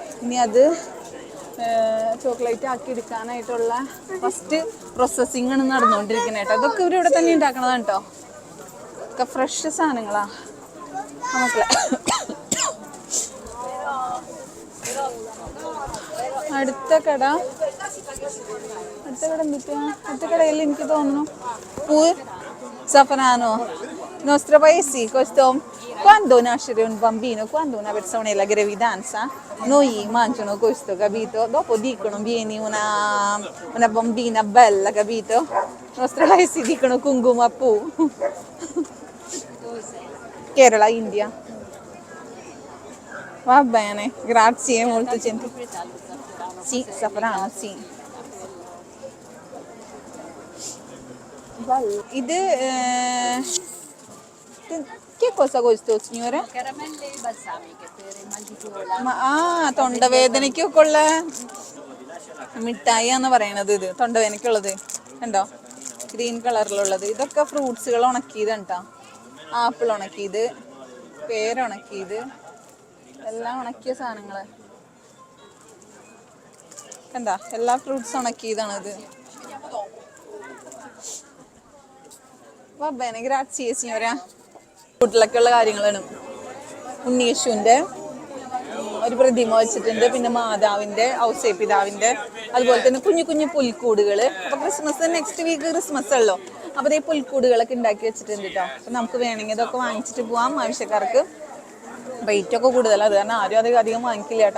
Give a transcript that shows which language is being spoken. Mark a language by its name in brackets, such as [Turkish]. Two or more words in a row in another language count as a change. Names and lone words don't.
[Malayalam] ഇനി അത് ചോക്ലേറ്റ് ആക്കി എടുക്കാനായിട്ടുള്ള [English] first processing [Malayalam] ആണ് നടന്നുകൊണ്ടിരിക്കുന്നത് കേട്ടോ. അതൊക്കെ ഇവരിവിടെ തന്നെ ഉണ്ടാക്കണതാണ് കേട്ടോ. ഒക്കെ ഫ്രഷ് സാധനങ്ങളാ നമുക്ക്. അടുത്ത കട എന്തിട്ടാ? അടുത്ത കടയിൽ എനിക്ക് തോന്നുന്നു [Italian] Safrano, i nostri paesi quando nasce un bambino, quando una persona è la gravidanza, noi mangiano questo, capito? Dopo dicono vieni una bambina bella, capito? I nostri paesi dicono Kungumapu, che era la India. Va bene, grazie, molto gentile. Sì, Safrano, sì. ഇത് che cosa questo signore? Caramelle balsamiche per il mal di gola. [Malayalam] തൊണ്ടവേദനയ്ക്കൊക്കെ ഉള്ള മിഠായി എന്ന് പറയണത് ഇത്. തൊണ്ടവേദനയ്ക്കുള്ളത് കണ്ടോ, ഗ്രീൻ കളറിലുള്ളത്. ഇതൊക്കെ ഫ്രൂട്ട്സുകൾ ഉണക്കിയത് കേട്ടോ. ആപ്പിൾ ഉണക്കിയത്, പേരുണക്കിയത്, എല്ലാം ഉണക്കിയ സാധനങ്ങള് കണ്ടോ. എല്ലാ ഫ്രൂട്ട്സ് ഉണക്കിയതാണിത്. [Italian] Va bene, grazie signora. [Malayalam] വീട്ടിലൊക്കെയുള്ള കാര്യങ്ങളാണ്. ഉണ്ണീശുവിൻ്റെ ഒരു പ്രതിമ വെച്ചിട്ടുണ്ട്. പിന്നെ മാതാവിൻ്റെ, ഔസേപിതാവിൻ്റെ, അതുപോലെ തന്നെ കുഞ്ഞു കുഞ്ഞു പുൽക്കൂടുകൾ. അപ്പോൾ ക്രിസ്മസ് [English] next week [Malayalam] ക്രിസ്മസ് ഉള്ളൂ. അപ്പോൾ ഈ പുൽക്കൂടുകളൊക്കെ ഉണ്ടാക്കി വെച്ചിട്ടുണ്ട് കേട്ടോ. അപ്പം നമുക്ക് വേണമെങ്കിൽ ഇതൊക്കെ വാങ്ങിച്ചിട്ട് പോവാം. ആവശ്യക്കാർക്ക് റേറ്റൊക്കെ കൂടുതലാണ്, അത് കാരണം ആരും അധികം വാങ്ങിക്കില്ല കേട്ടോ.